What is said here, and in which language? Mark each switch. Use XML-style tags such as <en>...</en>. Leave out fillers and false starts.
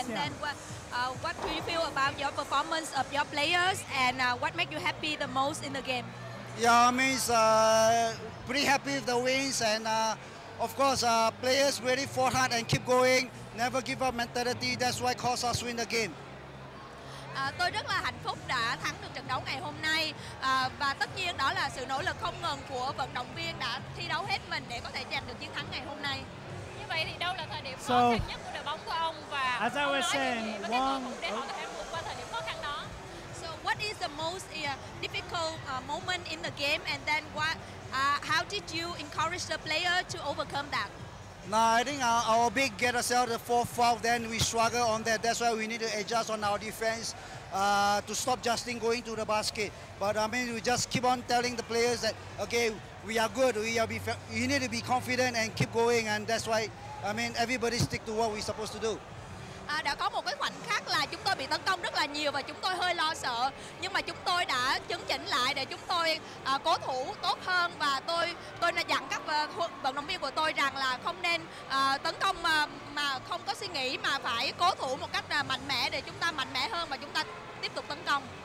<en>And then what do you feel about your performance of your players? And what makes you happy the most in the game? Yeah, I mean, pretty happy with the wins, and of course, players really fought hard and keep going, never give up mentality. That's why caused us win the game.</en> <vi>Tôi rất là hạnh phúc đã thắng được trận đấu ngày hôm nay, và tất nhiên đó là sự nỗ lực không ngừng của vận động viên đã thi đấu hết mình để có thể giành được chiến thắng ngày hôm nay. Như vậy thì đâu là thời điểm khó khăn nhất của đội bóng của ông, và</vi> <en>as I was saying, Long,</en> <vi>để họ có thể vượt qua thời điểm khó khăn đó.</vi> <en>So what is the most difficult moment in the game, and then how did you encourage the player to overcome that? No, I think our big get ourselves the 4th foul, then we struggle on that. That's why we need to adjust on our defense to stop Justin going to the basket. But I mean, we just keep on telling the players that, okay, we are good. You need to be confident and keep going, and that's why, I mean, everybody stick to what we're supposed to do.</en> <vi>Đã có một cái khoảnh khắc là chúng tôi bị tấn công rất là nhiều và chúng tôi hơi lo sợ, nhưng mà chúng tôi đã chấn chỉnh lại để chúng tôi cố thủ tốt hơn, và tôi đã dặn các vận động viên của tôi rằng là không nên tấn công mà không có suy nghĩ, mà phải cố thủ một cách mạnh mẽ để chúng ta mạnh mẽ hơn và chúng ta tiếp tục tấn công.</vi>